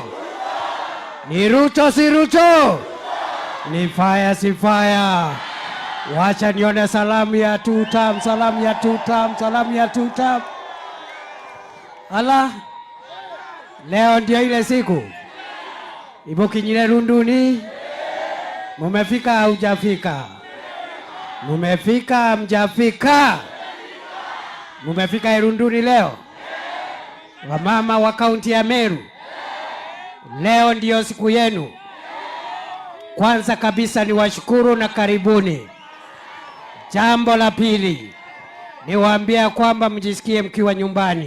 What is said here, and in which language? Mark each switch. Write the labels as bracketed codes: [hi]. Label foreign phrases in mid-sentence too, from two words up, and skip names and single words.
[sw] Ni Ruto si Ruto? Ni fire si fire? Wacha nione salamu ya tutam, salamu ya tutam, salamu ya tutam. Ala, leo ndio ile siku. [mer] Ibo kinyile Runduni. [sw] Mumefika au hujafika? Mumefika mjafika? Mumefika Irunduni leo? Wamama wa kaunti ya Meru, leo ndio siku yenu. Kwanza kabisa ni washukuru na karibuni. Jambo la pili, niwaambia kwamba mjisikie mkiwa nyumbani.